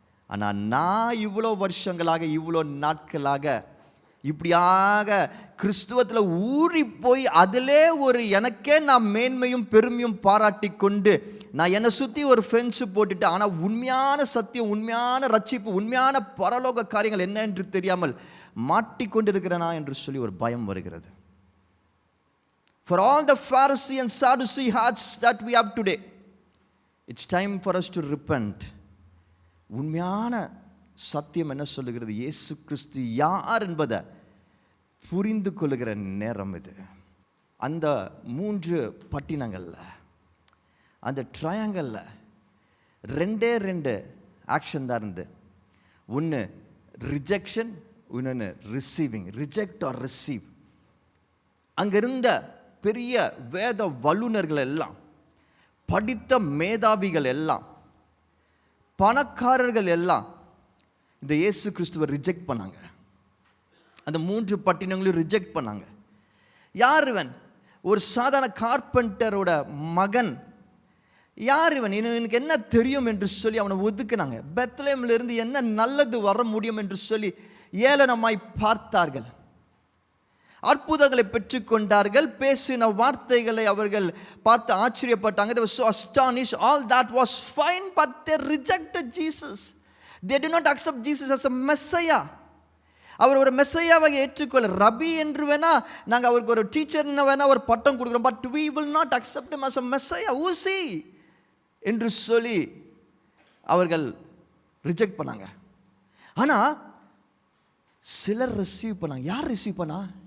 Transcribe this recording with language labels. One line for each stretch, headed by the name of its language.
Tamil: ஆனால் நான் இவ்வளோ வருஷங்களாக, இவ்வளோ நாட்களாக இப்படியாக கிறிஸ்துவத்தில் ஊறி போய் அதிலே எனக்கே நான் மேன்மையும் பெருமையும் பாராட்டி கொண்டு நான் என்னை சுற்றி ஒரு ஃபென்ஸு போட்டுட்டு, ஆனால் உண்மையான சத்தியம், உண்மையான ரட்சிப்பு, உண்மையான பரலோக காரியங்கள் என்ன என்று தெரியாமல் மாட்டிக்கொண்டிருக்கிறேனா என்று சொல்லி ஒரு பயம் வருகிறது.
English: For all the Pharisee and Sadducee hearts that we have today, it's time for us to repent.
Tamil: உண்மையான சத்தியம் என்ன சொல்லுகிறது? இயேசு கிறிஸ்து யார் என்பதை புரிந்து கொள்ளுகிற நேரம் இது. அந்த 3 பட்டினங்களில், அந்த ட்ரையாங்கலில் 2 ஆக்ஷன் தான் இருந்து. ஒன்று ரிஜெக்ஷன், இன்னொன்று ரிசீவிங். Reject R receive. அங்கே இருந்த பெரிய வேத வல்லுநர்கள் எல்லாம், படித்த மேதாவிகள் எல்லாம், பணக்காரர்கள் எல்லாம் இந்த இயேசு கிறிஸ்துவை ரிஜெக்ட் பண்ணாங்க. அந்த 3 பட்டினங்களையும் ரிஜெக்ட் பண்ணாங்க. யார் இவன்? ஒரு சாதாரண கார்பெண்டரோட மகன். யார் இவன்? இவனுக்கு என்ன தெரியும் என்று சொல்லி அவனை ஒதுக்குனாங்க. பெத்லஹேம்ல இருந்து என்ன நல்லது வர முடியும் என்று சொல்லி ஏளனமாய் பார்த்தார்கள். அற்புதங்களை பெற்றுக்கொண்டார்கள். பேசின வார்த்தைகளை அவர்கள் பார்த்து ஆச்சரியப்பட்டாங்க.
English: They were so astonished. All that was fine, but they rejected Jesus. They did not accept Jesus as a Messiah.
Tamil: அவர் ஒரு மெஸ்ஸையாவை ஏற்றுக்கொள்ள, ரபி என்று வேணா நாங்கள் அவருக்கு ஒரு டீச்சர்னு வேணா ஒரு பட்டம் கொடுக்குறோம், but
English: we will not accept him as a Messiah. Who is he?
Tamil: என்று சொல்லி அவர்கள் ரிஜெக்ட் பண்ணாங்க. ஆனால் சிலர் ரிசீவ் பண்ணாங்க. யார் ரிசீவ் பண்ணா?